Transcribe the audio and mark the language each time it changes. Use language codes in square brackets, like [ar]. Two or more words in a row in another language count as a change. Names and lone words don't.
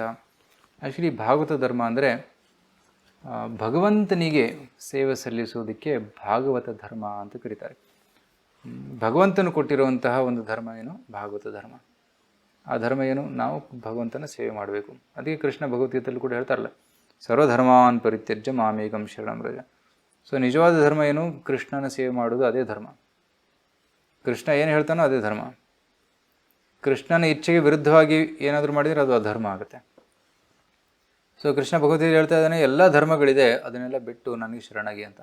[kn] ಆ್ಯಕ್ಚುಲಿ ಭಾಗವತ ಧರ್ಮ ಅಂದರೆ ಭಗವಂತನಿಗೆ ಸೇವೆ ಸಲ್ಲಿಸುವುದಕ್ಕೆ ಭಾಗವತ ಧರ್ಮ ಅಂತ ಕರೀತಾರೆ. ಭಗವಂತನು ಕೊಟ್ಟಿರುವಂತಹ ಒಂದು ಧರ್ಮ ಏನು? ಭಾಗವತ ಧರ್ಮ. ಆ ಧರ್ಮ ಏನು? ನಾವು ಭಗವಂತನ ಸೇವೆ ಮಾಡಬೇಕು. ಅದಕ್ಕೆ ಕೃಷ್ಣ ಭಗವದ್ಗೀತೆಯಲ್ಲಿ ಕೂಡ ಹೇಳ್ತಾರಲ್ಲ, [sa] ಸರ್ವಧರ್ಮಾನ್ ಪರಿತ್ಯಜ್ಯ ಮಾಮೇಕಂ ಶರಣಂ ವ್ರಜ. [kn] ಸೊ ನಿಜವಾದ ಧರ್ಮ ಏನು? ಕೃಷ್ಣನ ಸೇವೆ ಮಾಡೋದು, ಅದೇ ಧರ್ಮ. ಕೃಷ್ಣ ಏನು ಹೇಳ್ತಾನೋ ಅದೇ ಧರ್ಮ. ಕೃಷ್ಣನ ಇಚ್ಛೆಗೆ ವಿರುದ್ಧವಾಗಿ ಏನಾದರೂ ಮಾಡಿದರೆ ಅದು ಅಧರ್ಮ ಆಗುತ್ತೆ. ಸೊ ಕೃಷ್ಣ ಭಗವದ್ಗೀತೆ ಹೇಳ್ತಾ ಇದ್ದಾನೆ, ಎಲ್ಲ ಧರ್ಮಗಳಿದೆ, ಅದನ್ನೆಲ್ಲ ಬಿಟ್ಟು ನನಗೆ ಶರಣಾಗಿ ಅಂತ.